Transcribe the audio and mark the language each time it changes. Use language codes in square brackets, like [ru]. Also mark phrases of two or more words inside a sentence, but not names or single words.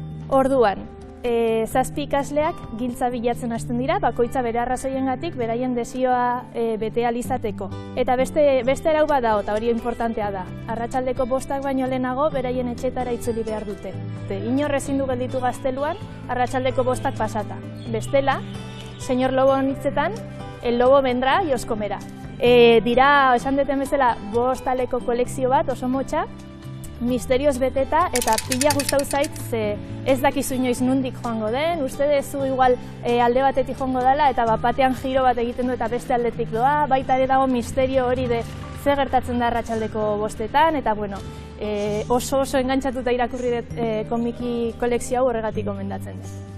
[eu] Orduan, 7 ikasleak giltza bilatzen hasten dira, bakoitza bere arrazoiengatik beraien desioa bete ahal izateko. Eta beste arau bat dago, eta hori importantea da. Arratsaldeko 5 baino lehenago beraien etxetara itzuli behar dute. Inor ezin du gelditu gazteluan, arratsaldeko 5 pasata. Bestela, [es] Señor Lobo hitzetan, el lobo vendrá y os comerá. [eu] Dira, esan duten bezala, 5 aleko kolekzio bat, oso motxa, misterioz beteta, eta pila gustau zait, ze ez dakizu inoiz nundik joango den, uste dezu igual alde batetik joango dela, eta batean giro bat egiten du eta beste aldetik doa, baita ere dago misterio hori de zer gertatzen da arratsaldeko 5etan, eta oso engantzatuta irakurri dut komiki kolekzio hau horregatik gomendatzen dut.